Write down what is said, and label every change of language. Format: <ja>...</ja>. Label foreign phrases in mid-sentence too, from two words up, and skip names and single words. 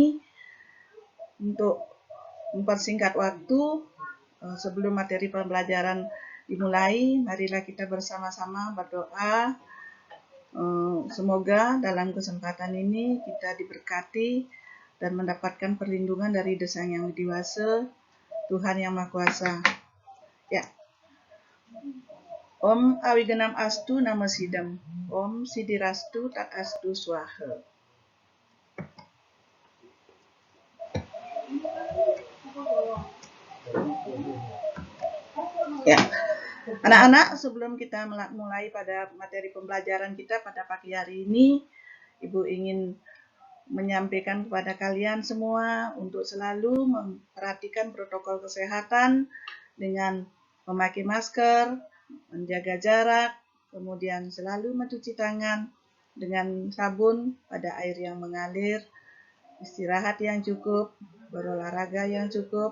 <id>Untuk mempersingkat waktu, sebelum materi pembelajaran dimulai, marilah kita bersama-sama berdoa. Semoga dalam kesempatan ini kita diberkati dan mendapatkan perlindungan dari Sang Yang Widi Wasa, Tuhan Yang Maha Kuasa. Ya.</id> <sa>ॐ अविगेनम् अस्तु नम सिदम्. ॐ सिदिरस्तु तक् अस्तु स्वाहा.</sa> <id>Ya. Anak-anak, sebelum kita mulai pada materi pembelajaran kita pada pagi hari ini, Ibu ingin menyampaikan kepada kalian semua untuk selalu memperhatikan protokol kesehatan dengan memakai masker, menjaga jarak, kemudian selalu mencuci tangan dengan sabun pada air yang mengalir, istirahat yang cukup, berolahraga yang cukup.</id>